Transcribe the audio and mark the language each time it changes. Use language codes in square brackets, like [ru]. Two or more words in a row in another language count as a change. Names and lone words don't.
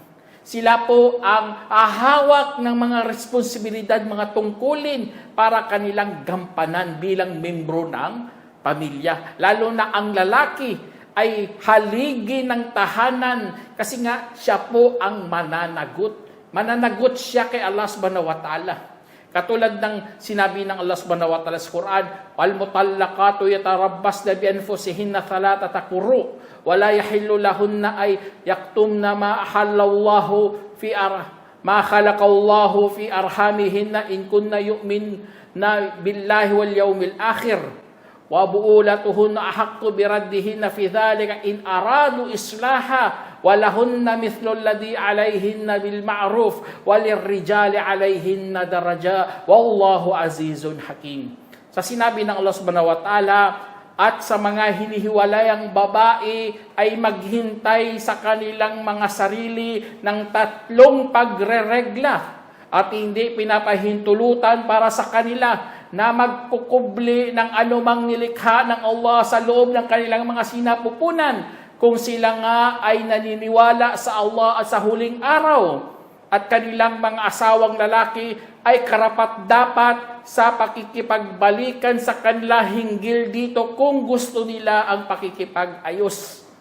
[tl] Sila po ang ahawak ng mga responsibilidad, mga tungkulin para kanilang gampanan bilang membro ng pamilya. Lalo na ang lalaki ay haligi ng tahanan kasi nga siya po ang mananagot. Mananagot siya kay [ar] الله سبحانه وتعالى. [tl] Katulad ng sinabi ng [ar] الله سبحانه وتعالى sa Quran, "والمطلقات يتربصن بأنفسهن ثلاثة قروء ولا يحل لهن أن يكتمن ما أحل الله في ما خلق الله في أرحامهن إن كن يؤمن بالله واليوم الآخر. وبعولتهن أحق بردهن في ذلك إن أرادوا إصلاحا." ولهن مثل الذي عليهن بالمعروف وللرجال عليهن درجة والله عزيز حكيم. [tl] Sa sinabi ng [ar] الله سبحانه وتعالى, [tl] at sa mga hinihiwalayang babae ay maghintay sa kanilang mga sarili ng 3 pagreregla at hindi pinapahintulutan para sa kanila na magkukubli ng anumang nilikha ng Allah sa loob ng kanilang mga sinapupunan kung sila nga ay naniniwala sa Allah at sa huling araw at kanilang mga asawang lalaki ay karapat-dapat sa pakikipagbalikan sa kanila hinggil dito kung gusto nila ang pakikipag-ayos.